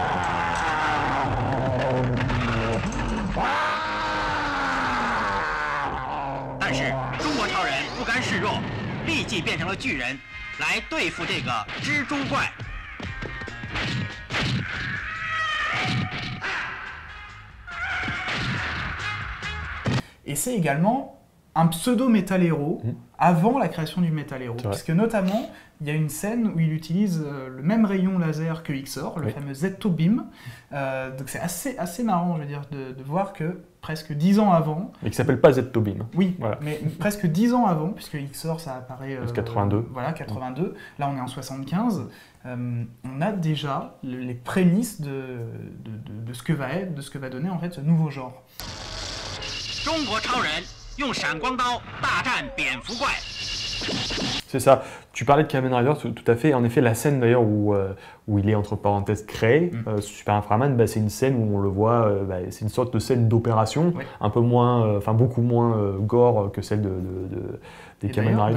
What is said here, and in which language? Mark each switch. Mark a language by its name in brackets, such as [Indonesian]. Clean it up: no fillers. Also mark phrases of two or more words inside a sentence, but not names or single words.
[French] Et [Chinese] 示弱，立即变成了巨人，来对付这个蜘蛛怪。 [French] Et c'est également un pseudo-métal-héros avant la création du métal-héros. Puisque notamment, il y a une scène où il utilise le même rayon laser que Xor, le fameux Z-Beam. Donc c'est assez marrant, je veux dire, de voir que presque 10 ans avant... Mais qui s'appelle pas Z-Beam. Oui, voilà. Mais presque 10 ans avant, puisque Xor, ça apparaît... 82. Voilà, 82. Là, on est en 75. On a déjà les prémices de ce que va être, de ce que va donner en fait ce nouveau genre. [Chinese] 中国超人用闪光刀大战蝙蝠怪。 [French] C'est ça. Tu parlais de Kamen Rider, tout à fait. En effet, la scène d'ailleurs où il est entre parenthèses créé, Super Inframan, c'est une scène où on le voit, c'est une sorte de scène d'opération, un peu moins, beaucoup moins gore que celle des Kamen Rider.